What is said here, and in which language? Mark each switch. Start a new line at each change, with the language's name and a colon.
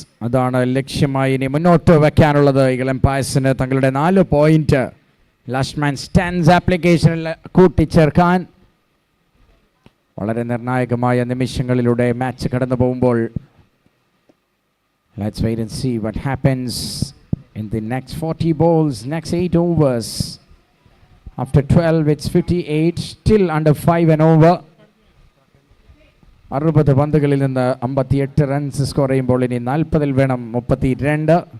Malayalam: അതാണ് ലക്ഷ്യമായി ഇനി മുന്നോട്ട് വയ്ക്കാനുള്ളത് ഈഗിൾ എംപയർസിന്. തങ്ങളുടെ 4 പോയിന്റ് ലാസ്റ്റ് മാൻ സ്റ്റാൻഡ്സ് ആപ്ലിക്കേഷനിൽ കൂട്ടിച്ചേർക്കാൻ വളരെ നിർണായകമായ നിമിഷങ്ങളിലൂടെ മാച്ച് കടന്നു പോകുമ്പോൾ
English: let's wait and see what happens in the next 40 balls, next 8 overs. After 12 it's 58, still under 5 and over.
Malayalam: 60 പന്തുകളിൽ നിന്ന് 58 റൺസ് സ്കോർ ചെയ്യുമ്പോൾ ഇനി 40-ൽ വേണം 32.